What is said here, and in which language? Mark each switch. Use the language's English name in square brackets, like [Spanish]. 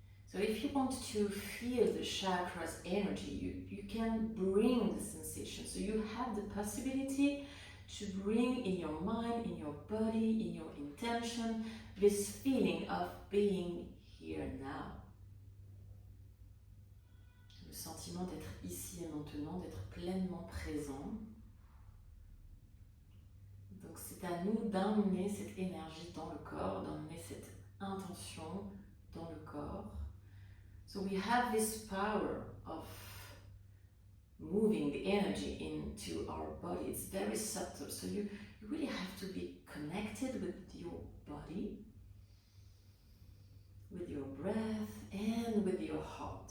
[English] So if you want to feel the chakras energy, you can bring the sensation. So you have the possibility to bring in your mind, in your body, in your intention, this feeling of being here now. [French] Le sentiment d'être ici et maintenant, d'être pleinement présent. Donc c'est à nous d'emmener cette énergie dans le corps, d'emmener cette intention dans le corps. [English] So we have this power of moving the energy into our body. It's very subtle, so you really have to be connected with your body, with your breath, and with your heart.